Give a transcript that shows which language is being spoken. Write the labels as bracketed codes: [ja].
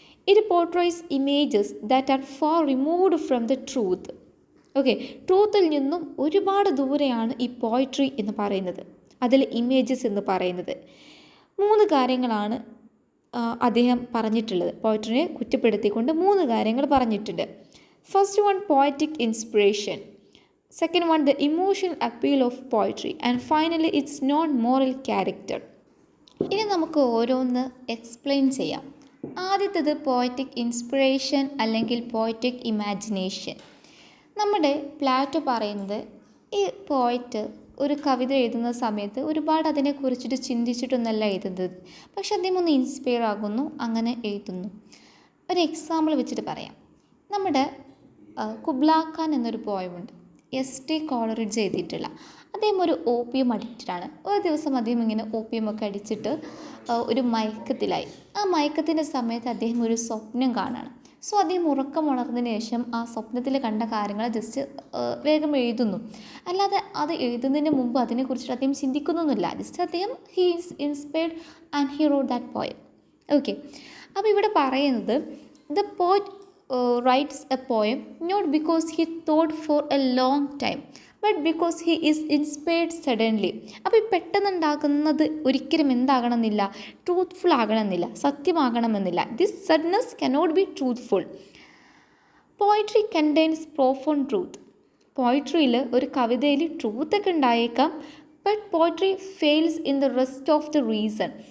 [en] It portrays images that are far removed from the truth. [ml] Okay, ട്രൂത്തിൽ നിന്നും ഒരുപാട് ദൂരെയാണ് ഈ പോയിട്രി എന്ന് പറയുന്നത്. അതിൽ ഇമേജസ് എന്ന് പറയുന്നത് 3 കാര്യങ്ങളാണ് അദ്ദേഹം പറഞ്ഞിട്ടുള്ളത്. പോയിട്രിനെ കുറ്റപ്പെടുത്തിക്കൊണ്ട് 3 കാര്യങ്ങൾ പറഞ്ഞിട്ടുണ്ട്. [en] first one, [ml] poetic inspiration. [en] Second one, the emotional appeal of poetry. And finally, its non-moral character. [ml] ഇനി നമുക്ക് ഓരോന്ന് എക്സ്പ്ലെയിൻ ചെയ്യാം. ആദ്യത്തേത് പോയറ്റിക് ഇൻസ്പിറേഷൻ അല്ലെങ്കിൽ പോയറ്റിക് ഇമാജിനേഷൻ. നമ്മുടെ പ്ലാറ്റോ പറയുന്നത് ഈ പോയറ്റ് ഒരു കവിത എഴുതുന്ന സമയത്ത് ഒരുപാട് അതിനെക്കുറിച്ചിട്ട് ചിന്തിച്ചിട്ടൊന്നല്ല എഴുതുന്നത്, പക്ഷെ അദ്ദേഹം ഒന്ന് ഇൻസ്പയർ ആകുന്നു, അങ്ങനെ എഴുതുന്നു. ഒരു എക്സാമ്പിൾ വെച്ചിട്ട് പറയാം. നമ്മുടെ കുബ്ലാ ഖാൻ എന്നൊരു പോയമുണ്ട്. ST കോളറിഡ്ജ് എഴുതിയിട്ടുള്ള അദ്ദേഹം ഒരു ഓപ്പിയം അഡിക്റ്റഡാണ്. ഒരു ദിവസം അദ്ദേഹം ഇങ്ങനെ ഓപ്പിയമൊക്കെ അടിച്ചിട്ട് ഒരു മയക്കത്തിലായി. ആ മയക്കത്തിൻ്റെ സമയത്ത് അദ്ദേഹം ഒരു സ്വപ്നം കാണുകയാണ്. സോ അദ്ദേഹം ഉറക്കമുണർന്നതിന് ശേഷം ആ സ്വപ്നത്തിൽ കണ്ട കാര്യങ്ങൾ ജസ്റ്റ് വേഗം എഴുതുന്നു. അല്ലാതെ അത് എഴുതുന്നതിന് മുമ്പ് അതിനെക്കുറിച്ചിട്ട് അദ്ദേഹം ചിന്തിക്കുന്നൊന്നുമില്ല. ജസ്റ്റ് അദ്ദേഹം [en] He is inspired and he wrote that poem. [ml] Okay, അപ്പോൾ ഇവിടെ പറയുന്നത് [en] The poet writes a poem not because he thought for a long time but because he is inspired suddenly. [ml] അപ്പോൾ ഈ പെട്ടെന്നുണ്ടാകുന്നത് ഒരിക്കലും എന്താകണമെന്നില്ല, ട്രൂത്ത്ഫുൾ ആകണമെന്നില്ല, സത്യമാകണമെന്നില്ല. [en] This sadness cannot be truthful. Poetry contains profound truth. [ml] പോയിട്രിയിൽ ഒരു കവിതയിൽ ട്രൂത്തൊക്കെ ഉണ്ടായേക്കാം, [en] But poetry fails in the rest of the reason.